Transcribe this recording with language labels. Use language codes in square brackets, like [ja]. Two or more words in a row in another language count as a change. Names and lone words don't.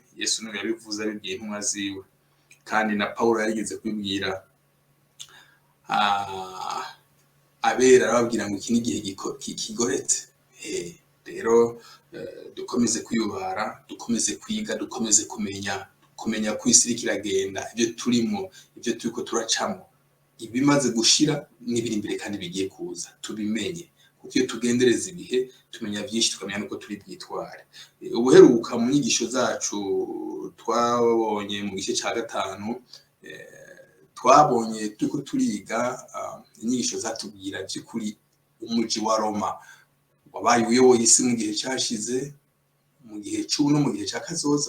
[rn] Yesu niwe yabivuze abibwiye intumwa ziwe, kandi na Paulo yarigeze kubibwira abera, arababwira ngo iki ni igihe kigoretse. Rero dukomeze kwiyubara, dukomeze kwiga, dukomeze kumenya ko isi kiragenda, ibyo turimo, ibyo turiko turacamo, ibimaze gushira n'ibiri imbere kandi bigiye kuza, tubimenye. Kuko iyo tugendereza ibihe tumenya byinshi, tukamenya nuko turi bwitware. Ubuheruka mu nyigisho zacu twabonye mu gice cya gatanu, twabonye turiko turiga inyigisho zatubwira by'ukuri umuji wa Roma wabaye uyoboye isi mu gihe cyashize, mu gihe cy'ubu no mu gihe cya kazoza.